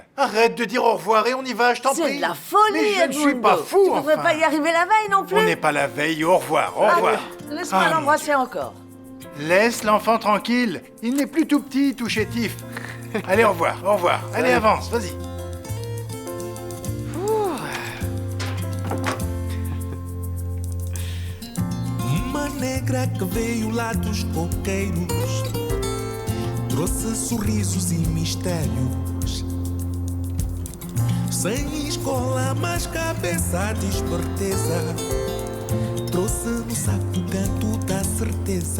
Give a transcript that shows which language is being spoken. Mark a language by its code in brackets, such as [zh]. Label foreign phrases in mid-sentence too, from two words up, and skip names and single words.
[fr] Arrête de dire au revoir et on y va, je t'en prie. C'est de la folie, Mais je ne suis Edmundo. pas fou, Tu ne devrais enfin. pas y arriver la veille non plus. On n'est pas la veille. Au revoir, au revoir. Allez, laisse-moi Ah, l'embrasser encore. Laisse l'enfant tranquille. Il n'est plus tout petit, tout chétif. Allez, au revoir, au revoir. Allez, avance, vas-y. [pt] Uma negra que veio lá dos coqueiros, trouxe sorrisos e mistérios. Sem escola, mas cabeça de esperteza, trouxe no saco o canto da certeza.